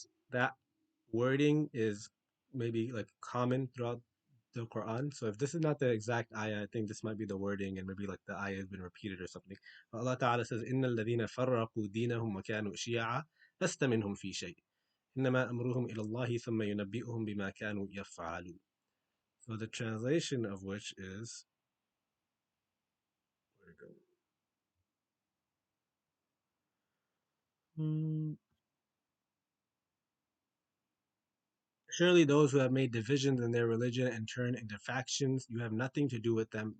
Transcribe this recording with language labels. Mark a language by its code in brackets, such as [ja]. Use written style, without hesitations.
[en] That wording is maybe like common throughout the Quran. So if this is not the exact ayah, I think this might be the wording and maybe like the ayah has been repeated or something. But Allah Ta'ala says, [ar] إِنَّ الَّذِينَ فَرَّقُوا دِينَهُمْ وَكَانُوا شِيَعًا لَسْتَ مِنْهُمْ فِي شَيْءٍ إِنَّمَا أَمْرُهُمْ إِلَى اللَّهِ ثُمَّ يُنَبِّئُهُم بِمَا كَانُوا يَفْعَلُونَ. [en] So the translation of which is, where to go? Surely those who have made divisions in their religion and turned into factions, you have nothing to do with them.